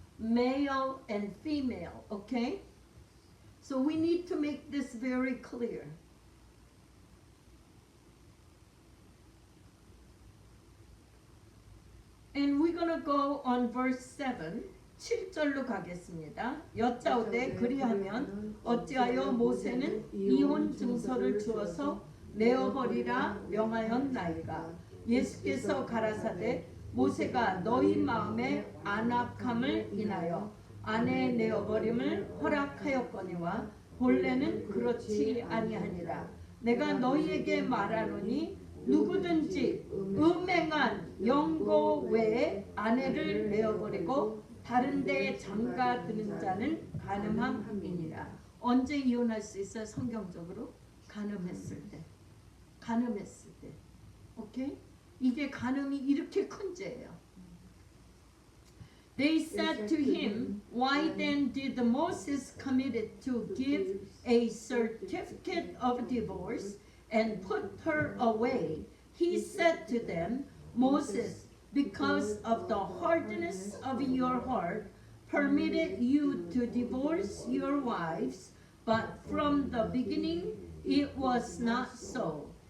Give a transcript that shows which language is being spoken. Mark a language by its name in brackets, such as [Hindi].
[English] Male and female, okay? So we need to make this very clear. And we're going to go on verse 7. [Korean] 7절로 가겠습니다. 여짜오되 그리하면 어찌하여 모세는 이혼 증서를 주어서 내어버리라 명하였나이까. 예수께서 가라사대 모세가 너희 마음의 안악함을 인하여 아내 내어버림을 허락하였거니와 본래는 그렇지 아니하니라. 내가 너희에게 말하노니 누구든지 음행한 영고 외에 아내를 내어버리고 다른 데에 장가드는 자는 간음함이니라. 언제 이혼할 수 있어요? 성경적으로 간음했을 때. 간음했을 때. 오케이? 이게 간음이 이렇게 큰 죄예요. [English] They said to him, Why then did Moses commit it to give a certificate of divorce and put her away? He said to them, Moses, because of the hardness of your heart, permitted you to divorce your wives, but from the beginning it was not so.